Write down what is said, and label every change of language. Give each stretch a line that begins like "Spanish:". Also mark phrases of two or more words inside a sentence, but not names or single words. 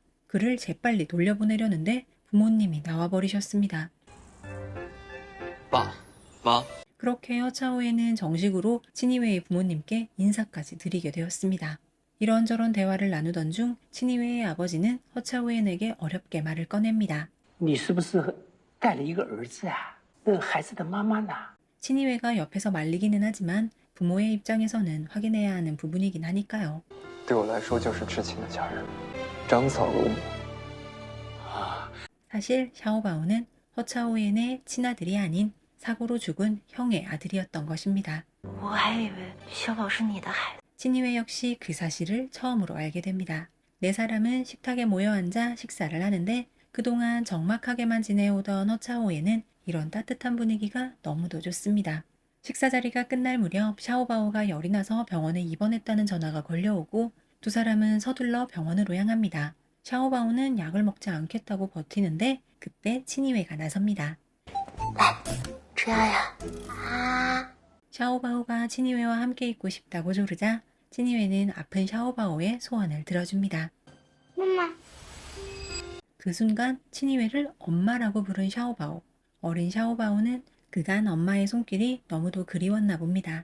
Korean: 그를 재빨리 돌려보내려는데 부모님이 나와버리셨습니다.
Chinese: 爸妈，
Korean: 그렇게 허차오엔은 정식으로 친이회의 부모님께 인사까지 드리게 되었습니다. 이런저런 대화를 나누던 중 친이회의 아버지는 허차오엔에게 어렵게 말을 꺼냅니다.
Chinese: 你是不是带了一个儿子啊？那个孩子的妈妈呢？
Korean: 친이회가 옆에서 말리기는 하지만 부모의 입장에서는 확인해야 하는 부분이긴 하니까요.
Chinese: 对我来说就是至亲的家人，长嫂如母。
Korean: 사실 샤오바오는 허차오엔의 친아들이 아닌 사고로 죽은 형의 아들이었던 것입니다.
Chinese: 我还以为小宝是你的孩子。
Korean: 친이회 역시 그 사실을 처음으로 알게 됩니다. 네 사람은 식탁에 모여 앉아 식사를 하는데 그동안 적막하게만 지내오던 허차오엔은 이런 따뜻한 분위기가 너무도 좋습니다. 식사 자리가 끝날 무렵 샤오바오가 열이 나서 병원에 입원했다는 전화가 걸려오고 두 사람은 서둘러 병원으로 향합니다. 샤오바오는 약을 먹지 않겠다고 버티는데 그때 친이회가 나섭니다.
Chinese: 吃药呀！啊！
Korean: 샤오바오가 친이회와 함께 있고 싶다고 조르자 친이회는 아픈 샤오바오의 소원을 들어줍니다. 엄마. 그 순간 친이회를 엄마라고 부른 샤오바오. 어린 샤오바오는 그간 엄마의 손길이 너무도 그리웠나 봅니다.